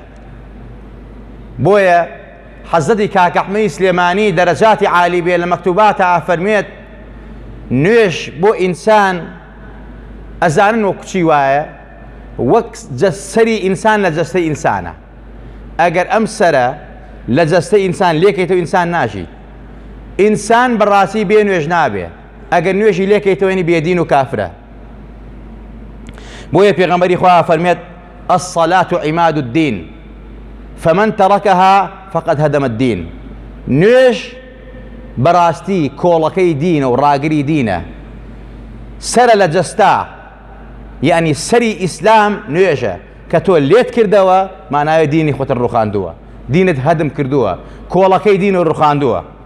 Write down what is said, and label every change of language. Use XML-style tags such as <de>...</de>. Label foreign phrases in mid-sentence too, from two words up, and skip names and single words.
<ckb>بۆیە حەزەتی کاک ئەحمەدی سلێمانی دەرەجاتی عالی بێ لە مەکتوباتە ئەفەرمێت نوێژ بۆ ئینسان ئەزانن وەک چی وایە، وەک سەری ئینسان لە جەستەی ئینسانە. ئەگەر ئەم سەرە لە جەستەی ئینسان لێکەیتەوە ئینسان ناژی، ئینسان بەڕاستی بێ نوێژ نابێ. ئەگەر نوێژی لێکەیتەوەنی بێدین و کافرە. بۆیە پێغەمبەری خوا فەرمێت</ckb> <ar>الصلاة عماد الدین فمن تركها فقد هدم الدين.</ar> <ckb>نوێژ بەڕاستی کۆڵەکەی دینە و ڕاگری دینە، سەرە لە جەستا، یعنی سەری ئیسلام نوێژە کە تۆ لێت کردەوە ماناوێ دینی خۆتت ڕوخاندووە، دینت هەدم کردووە، کۆڵەکەی دین و ڕوخاندووە.</ckb>